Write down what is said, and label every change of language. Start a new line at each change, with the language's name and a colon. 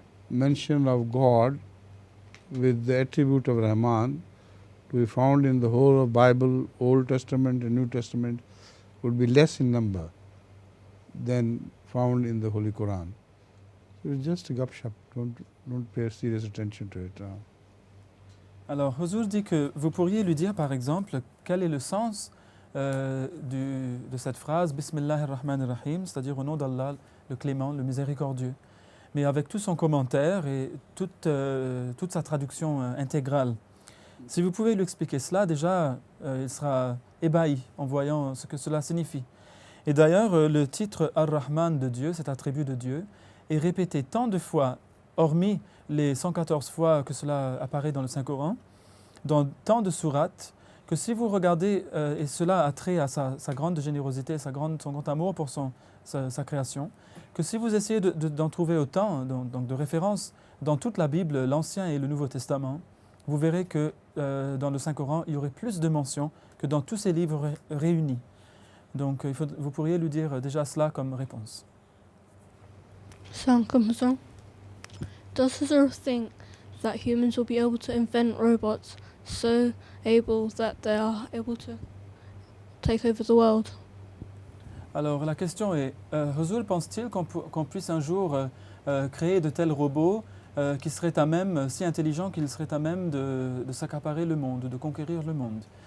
English: mention of God with the attribute of Rahman to be found in the whole of Bible, Old Testament and New Testament, would be less in number than found in the Holy Quran. So it's just a gupshup. Don't pay serious attention to it.
French: Alors, Huzur dit que vous pourriez lui dire, par exemple, quel est le sens de cette phrase Bismillahir Rahmanir Rahim, c'est-à-dire au nom d'Allah, le clément, le miséricordieux, mais avec tout son commentaire et toute sa traduction intégrale. Si vous pouvez lui expliquer cela, déjà, il sera ébahi en voyant ce que cela signifie. Et d'ailleurs, le titre Ar-Rahman de Dieu, cet attribut de Dieu, est répété tant de fois, hormis les 114 fois que cela apparaît dans le Saint-Coran, dans tant de sourates, que si vous regardez, et cela a trait à sa grande générosité, son grand amour pour sa création, que si vous essayez d'en trouver autant, donc de références, dans toute la Bible, l'Ancien et le Nouveau Testament, vous verrez que dans le Saint-Coran, il y aurait plus de mentions que dans tous ces livres réunis. Donc vous pourriez lui dire déjà cela comme réponse.
English: Does Huzur think that humans will be able to invent robots so able that they are able to take over the world?
French: Alors la question est, Huzur pense-t-il qu'on puisse un jour créer de tels robots qui seraient à même, si intelligents qu'ils seraient à même de s'accaparer le monde, de conquérir le monde?